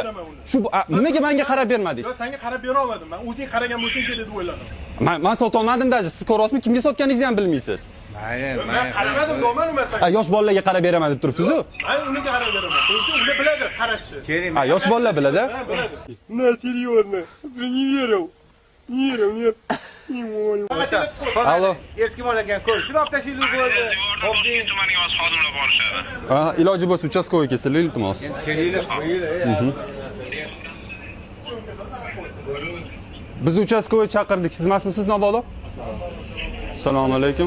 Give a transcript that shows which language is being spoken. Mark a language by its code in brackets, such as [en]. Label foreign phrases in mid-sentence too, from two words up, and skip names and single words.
[uz] Shu nimaga menga qarab bermadingiz? Senga qarab bera olmadim. Men o'zing qaragan bo'lsang kerak deb o'yladim. Men sota olmadim даже. Siz ko'ryapsizmi, kimga sotganingizni ham bilmaysiz. Men qaramadim, deyman men. Yosh bolalarga qarab beraman deb turibsiz-ku. Men unga qarab beraman. O'zi ular biladi qarashni. Keling. Yosh bolalar biladi. [ru] На, серьезно. Не верил. Не верил, нет. Не молю. Allo. [uz] Eski mol ekan, ko'r. Shuni olib tashlaylik bo'ldi. Toshkent tumaniga o'z xodimlar borishadi. Iloji bo'lsa uchastkovoy kelsinlar, iltimos. Kelinglar, qo'yinglar. Biz uchastkovoy chaqirdik. Siz emasmisiz, Nobolo? Assalomu alaykum.